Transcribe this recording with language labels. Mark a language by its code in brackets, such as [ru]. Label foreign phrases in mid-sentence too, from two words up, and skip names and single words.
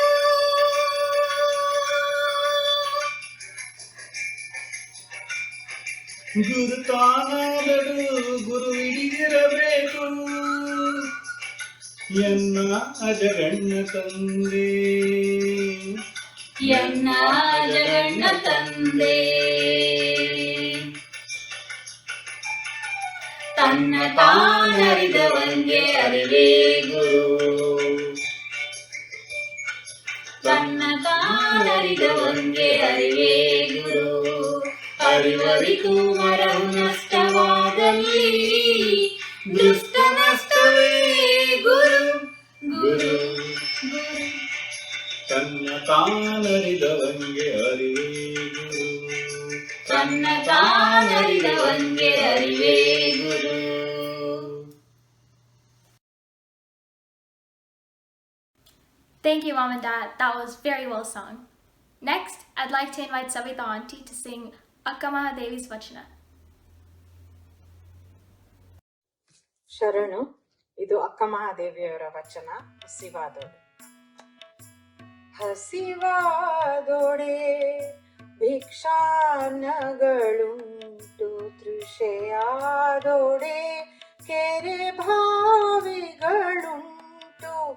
[kn] ಗುರು ತಾನಾದಳು ಗುರು ಹಿಡಿದಿರಬೇಕು ಎನ್ನ ಅಜಗಣ್ಣ ತಂದೆ, ಎನ್ನ ಅಜಗಣ್ಣ ತಂದೆ. ತನ್ನ ತಾನರಿದವಂಗೆ ಅರಿವೇ ಗುರು, ತನ್ನ ತಾನರಿದವಂಗೆ ಅರಿವೇ ಗುರು. ಅರಿವರಿತು ಮರವು ನಷ್ಟವಾದಲ್ಲಿ ದುಷ್ಟ ನಷ್ಟವೇ ಗುರು, ಗುರು, ಗುರು. ತನ್ನ ತಾನರಿದವಂಗೆ ಅರಿವೇ ಗುರು, ತನ್ನ ತಾನರಿದವಂಗೆ ಅರಿವೇ ಗುರು. [en] Thank you, Mom and Dad. That was very well sung. Next, I'd like to invite Savita Auntie to sing Akka Mahadevi's Vachana. [kn] ಶರಣು. ಇದು ಅಕ್ಕ ಮಹಾದೇವಿಯವರ ವಚನ. ಹಸಿವಾದೋಡೆ. ಹಸಿವಾದೋಡೆ ಭಿಕ್ಷಾನ್ನಗಳುಂಟು, ತೃಷೆಯಾದೋಡೆ ಕೆರೆ ಭಾವಿಗಳುಂಟು.